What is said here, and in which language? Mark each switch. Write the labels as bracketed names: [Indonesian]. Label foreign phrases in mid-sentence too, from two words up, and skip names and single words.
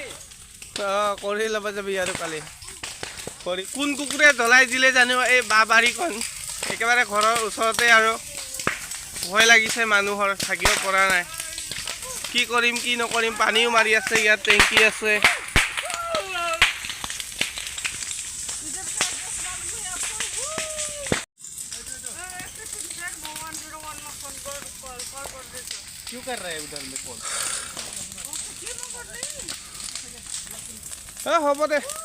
[Assamese] কৰি ল'ব যাবি আৰু কালি। কোন কুকুৰে জ্বলাই দিলে জানো এই বাৰীখন, একেবাৰে ঘৰৰ ওচৰতে আৰু। ভয় লাগিছে মানুহৰ, থাকিব পৰা নাই। কি কৰিম কি নকৰিম, পানীও মাৰি আছে, ইয়াত টেংকি আছে। [Hindi] क्यों कर रहा है उधर में कॉल? [Assamese] হ'ব দে।